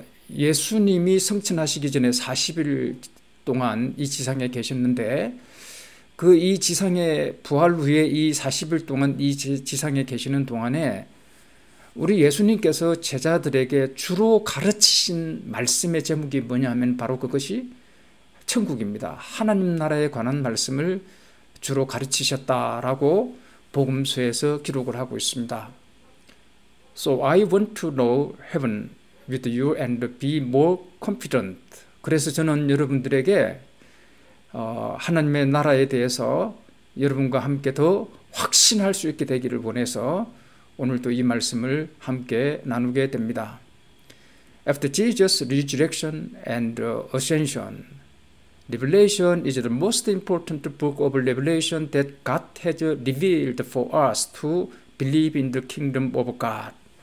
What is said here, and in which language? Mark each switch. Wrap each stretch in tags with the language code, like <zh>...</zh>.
<ko>예수님이 승천하시기 전에 40일 동안 이 지상에 계셨는데 이 지상에 부활 후에 이 40일 동안 이 지상에 계시는 동안에 우리 예수님께서 제자들에게 주로 가르치신 말씀의 제목이 뭐냐 하면 바로 그것이 천국입니다. 하나님 나라에 관한 말씀을 주로 가르치셨다라고 복음서에서 기록을 하고 있습니다.</ko> <en>So I want to know heaven with you and be more confident.</en> <ko>그래서 저는 여러분들에게 하나님의 나라에 대해서 여러분과 함께 더 확신할 수 있게 되기를 원해서 오늘도 이 말씀을 함께 나누게 됩니다.</ko> <en>After Jesus' resurrection and ascension, Revelation is the most important book of Revelation that God has revealed for us to believe in the kingdom of God.</en>